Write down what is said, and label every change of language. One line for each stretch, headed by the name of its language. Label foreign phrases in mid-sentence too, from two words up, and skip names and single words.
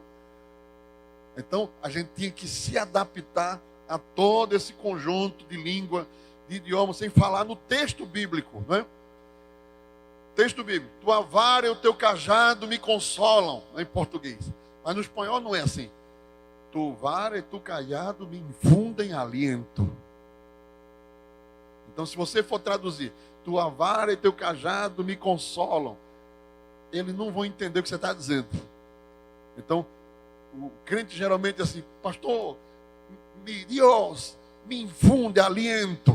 Portuguese: Então, a gente tinha que se adaptar a todo esse conjunto de língua, de idioma, sem falar no texto bíblico, né? Texto bíblico, tua vara e o teu cajado me consolam, em português. Mas no espanhol não é assim.
Spanish: Tu vara e tu cajado me infundem aliento.
Portuguese: Então, se você for traduzir, tua vara e teu cajado me consolam, eles não vão entender o que você está dizendo. Então, o crente geralmente é assim, pastor, Deus
Spanish: me infunde aliento.